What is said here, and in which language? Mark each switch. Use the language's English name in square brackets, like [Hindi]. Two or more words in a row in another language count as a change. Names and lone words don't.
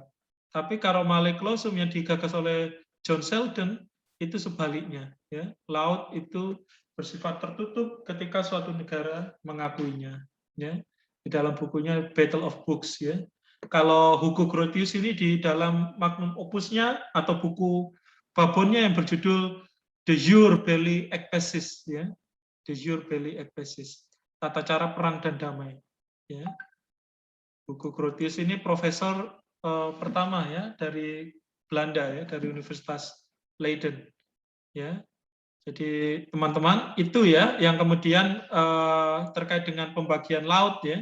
[Indonesian] Tapi kalau Mare Clausum yang digagas oleh John Sheldon itu sebaliknya. Ya. Laut itu bersifat tertutup ketika suatu negara mengakuinya. Ya. Di dalam bukunya Battle of Books. Ya. Kalau Hugo Grotius ini di dalam [Latin] magnum opusnya [Indonesian] atau buku babonnya yang berjudul De Jure Belli et Pacis, ya, De Jure Belli et Pacis, tata cara perang dan damai. Ya. Hugo Grotius ini profesor pertama ya dari Belanda ya, dari Universitas Leiden. Ya. Jadi teman-teman itu ya yang kemudian terkait dengan pembagian laut ya.